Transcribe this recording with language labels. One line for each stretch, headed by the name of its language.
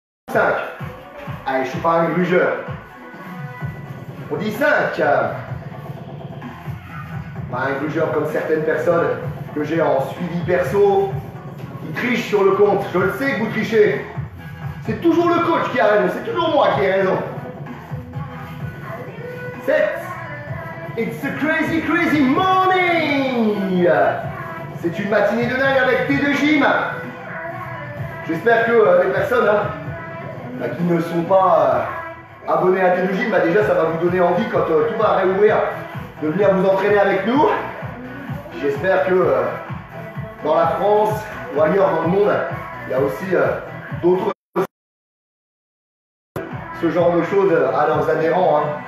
French: 5. Allez, je ne suis pas un grugeur. On dit 5. Pas un grugeur comme certaines personnes que j'ai en suivi perso qui trichent sur le compte. Je le sais que vous trichez. C'est toujours le coach qui a raison, c'est toujours moi qui ai raison. 7.
English: It's a crazy, crazy morning.
French: C'est une matinée de dingue avec T2 Gym. J'espère que les personnes qui ne sont pas abonnés à T2 Gym, déjà ça va vous donner envie quand tout va réouvrir de venir vous entraîner avec nous. J'espère que dans la France ou ailleurs dans le monde, il y a aussi d'autres ce genre de choses à leurs adhérents. Hein.